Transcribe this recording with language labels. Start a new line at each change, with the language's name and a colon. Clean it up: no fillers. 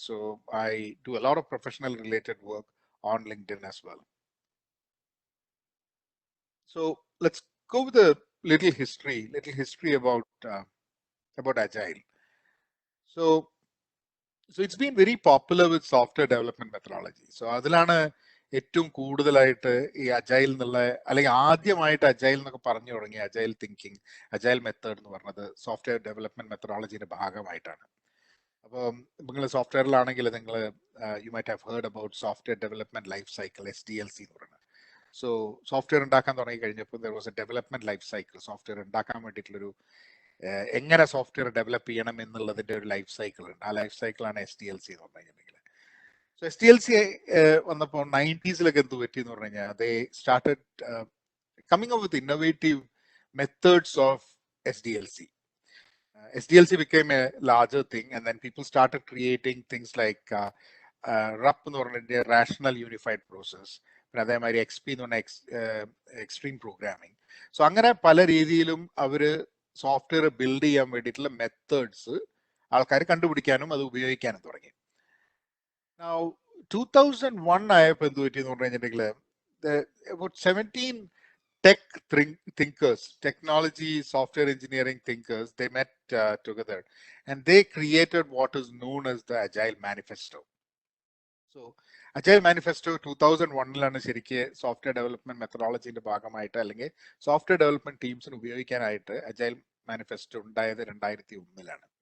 English: So I do a lot of professional related work on LinkedIn as well. So let's go with a little history about Agile. So it's been very popular with software development methodology.
Malayalam: So അതിലാണ് ഏറ്റവും കൂടുതലായിട്ട് ഈ agile എന്നുള്ള അല്ലെങ്കിൽ ആദ്യമായിട്ട് agile എന്നൊക്കെ പറഞ്ഞു തുടങ്ങി അജൈൽ തിങ്കിങ്, അജൈൽ മെത്തേഡ് എന്ന് പറഞ്ഞത് സോഫ്റ്റ്വെയർ ഡെവലപ്മെന്റ് മെത്തഡോളജിയുടെ ഭാഗമായിട്ടാണ്. അപ്പോൾ നിങ്ങൾ സോഫ്റ്റ്വെയറിലാണെങ്കിൽ നിങ്ങൾ
English: you might have heard about software development life cycle, SDLC
Malayalam: എന്ന് പറയുന്നത്.
English: so
Malayalam: സോഫ്റ്റ്വെയർ ഉണ്ടാക്കാൻ തുടങ്ങി കഴിഞ്ഞപ്പോൾ
English: There was a development life cycle.
Malayalam: Software ഉണ്ടാക്കാൻ വേണ്ടിയിട്ടുള്ളൊരു എങ്ങനെ സോഫ്റ്റ്വെയർ ഡെവലപ്പ് ചെയ്യണം എന്നുള്ളതിന്റെ ഒരു ലൈഫ് സൈക്കിൾ ഉണ്ട്. ആ ലൈഫ് സൈക്കിളാണ് SDLC എന്ന് പറഞ്ഞു കഴിഞ്ഞിട്ടുണ്ടെങ്കിൽ. സോ SDLC വന്നപ്പോൾ 90s എന്ത് പറ്റി എന്ന് പറഞ്ഞു കഴിഞ്ഞാൽ
English: they started coming up with innovative methods of SDLC. SDLC became a larger thing, and then people started creating things like RUP
Malayalam: എന്ന് പറഞ്ഞ
English: Rational Unified Process,
Malayalam: പിന്നെ അതേമാതിരി XP എന്ന് പറഞ്ഞ
English: Extreme Programming.
Malayalam: സോ അങ്ങനെ പല രീതിയിലും അവര് സോഫ്റ്റ്വെയർ ബിൽഡ് ചെയ്യാൻ വേണ്ടിയിട്ടുള്ള മെത്തേഡ്സ് ആൾക്കാർ കണ്ടുപിടിക്കാനും അത് ഉപയോഗിക്കാനും തുടങ്ങി.
English: Now 2001
Malayalam: ആയപ്പോൾ എന്ത് പറ്റി എന്ന് പറഞ്ഞു കഴിഞ്ഞിട്ടുണ്ടെങ്കിൽ
English: about 17 tech thinkers, technology, software engineering thinkers, they met together and they created what is known as the Agile Manifesto.
Malayalam: So Agile Manifesto 2001 ശരിക്ക് സോഫ്റ്റ്വെയർ ഡെവലപ്മെന്റ് മെത്തഡോളജിന്റെ ഭാഗമായിട്ട് അല്ലെങ്കിൽ സോഫ്റ്റ്വെയർ ഡെവലപ്മെന്റ് ടീംസിന് ഉപയോഗിക്കാനായിട്ട് Agile Manifesto ഉണ്ടായത് 2001.